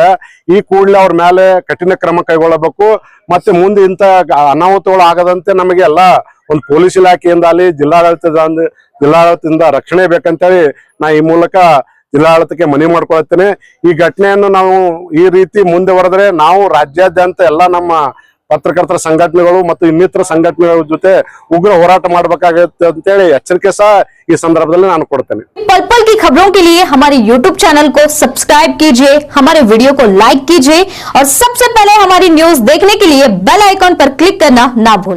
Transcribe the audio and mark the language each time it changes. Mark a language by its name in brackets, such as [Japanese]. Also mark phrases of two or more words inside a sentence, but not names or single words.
[Kannada] ಈ ಕೂಡಲೇ ಅವ್ರ ಮೇಲೆ ಕಠಿಣ ಕ್ರಮ ಕೈಗೊಳ್ಳಬೇಕು. ಮತ್ತೆ ಮುಂದೆ ಇಂಥ ಅನಾಹುತಗಳು ಆಗದಂತೆ ನಮಗೆ ಎಲ್ಲ ಒಂದು ಪೊಲೀಸ್ ಇಲಾಖೆಯಿಂದ ಅಲ್ಲಿ ಜಿಲ್ಲಾಡಳಿತದಿಂದ ರಕ್ಷಣೆ ಬೇಕಂತೇಳಿ ನಾ ಈ ಮೂಲಕ ಜಿಲ್ಲಾಡಳಿತಕ್ಕೆ ಮನವಿ ಮಾಡ್ಕೊಳ್ತೇನೆ. ಈ ಘಟನೆಯನ್ನು ನಾವು ಈ ರೀತಿ ಮುಂದೆ ಬರೆದ್ರೆ ನಾವು ರಾಜ್ಯಾದ್ಯಂತ ಎಲ್ಲ ನಮ್ಮ ಪತ್ರಕರ್ತರ ಸಂಘಟನೆಗಳು ಮತ್ತು ಇನ್ನಿತರ ಸಂಘಟನೆಗಳ ಜೊತೆ ಉಗ್ರ ಹೋರಾಟ ಮಾಡಬೇಕಾಗುತ್ತೆ ಅಂತೇಳಿ ಎಚ್ಚರಿಕೆ ಸಹ ಈ ಸಂದರ್ಭದಲ್ಲಿ ನಾನು ಕೊಡ್ತೇನೆ. [Hindi] पल पल की खबरों के लिए हमारे YouTube चैनल को सब्सक्राइब कीजिए, हमारे वीडियो को लाइक कीजिए और सबसे पहले हमारी न्यूज देखने के लिए [English] bell icon [Hindi] पर क्लिक करना ना भूलें।